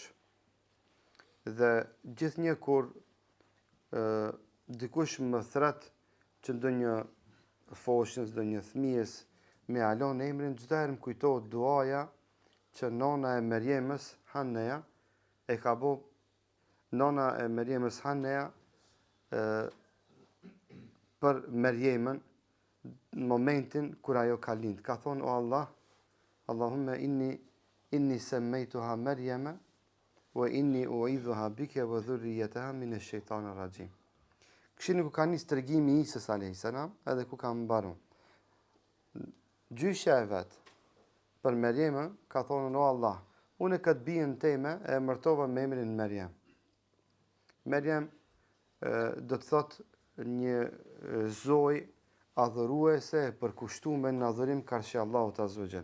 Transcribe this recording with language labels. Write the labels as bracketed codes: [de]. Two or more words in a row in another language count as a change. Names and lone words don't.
[sq] Dhe gjithnjë kur dikush më thret që ndonjë foshnjës, ndonjë fëmijës me alon emrin, çdo herë më kujtohet duaja që nona e Meriemës Haneja e ka bo. Nona e Meriemës Haneja për Meriemën në momentin kur ajo ka lind. Ka thonë, o Allah, [ar] اللهم إني سميتها مريم وإني أعيذها بك وذريتها من الشيطان الرجيم. [sq] Këshini ku ka nis tregimi i Isës a.s. edhe ku ka mbaron. Gjyshja e vet për Meriemën ka thonë, o Allah, unë këtë bijën teme e emërtova me emrin Meriem. Merjem do të thot një zoj adhuruese e përkushtuar në adhurim karshi Allahut [ar] عز وجل.